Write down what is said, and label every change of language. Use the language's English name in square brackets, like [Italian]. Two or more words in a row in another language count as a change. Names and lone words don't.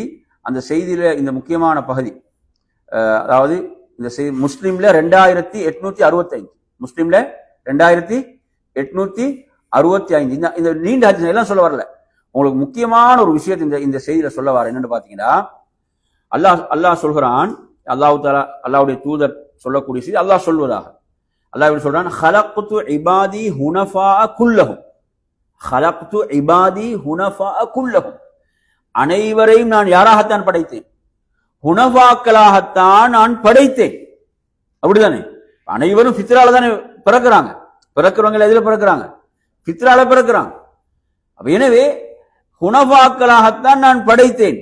[Tamil] அந்த செய்தியில இந்த முக்கியமான பகுதி, அதாவது இந்த செய்தி முஸ்லிம்ல 2865, முஸ்லிம்ல 2865. இந்த நீண்ட ஹதீஸ் எல்லாம் சொல்ல வரல, உங்களுக்கு முக்கியமான ஒரு விஷயத்தை இந்த செய்தியில சொல்ல வர என்னன்னு பாத்தீங்கன்னா, அல்லாஹ் சொல்கிறான், அல்லாஹ்வுடைய தூதர் சொல்லக்கூடிய செய்தி அல்லாஹ் சொல்வதாக. அல்லாஹ் எப்படி சொல்றான்? [Arabic] خلقت عبادي حنفاء كلهم, خلقت عبادي حنفاء كلهم, [Tamil] அனைவரையும் நான் யாராகத்தான் படைத்தேன்? ஹுனஃபாக்களாகத்தான் நான் படைத்தேன். அப்படிதானே? அனைவரும் ஃபித்ரால தானே பிறக்கிறாங்க. பிறக்கிறவங்க எதுல பிறக்கிறாங்க? ஃபித்ரால பிறக்கிறாங்க. எனவே ஹுனஃபாக்களாகத்தான் நான் படைத்தேன்.